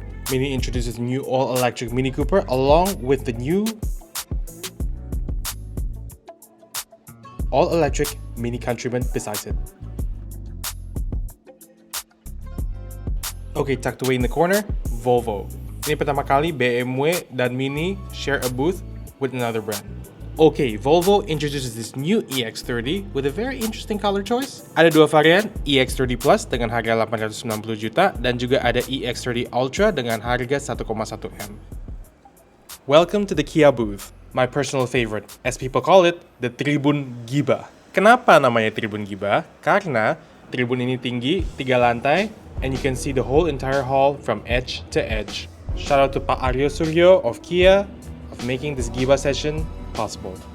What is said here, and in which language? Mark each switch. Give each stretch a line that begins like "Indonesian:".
English: Mini introduces new all-electric Mini Cooper along with the new all-electric Mini Countryman besides it. Okay, tucked away in the corner, Volvo.
Indonesian: Ini pertama kali
English: BMW dan Mini share a booth with another brand. Okay, Volvo introduces this new EX30 with a very interesting color choice.
Indonesian: Ada dua varian, EX30 Plus dengan harga 890 juta dan juga ada EX30 Ultra dengan harga 1,1 M.
English: Welcome to the Kia booth, my personal favorite, as people call it, the Tribun Giba.
Indonesian: Kenapa namanya Tribun Giba? Karena tribun ini tinggi, 3 lantai,
English: and you can see the whole entire hall from edge to edge. Shout out to Pak Aryo Suryo of Kia of making this Giba session possible.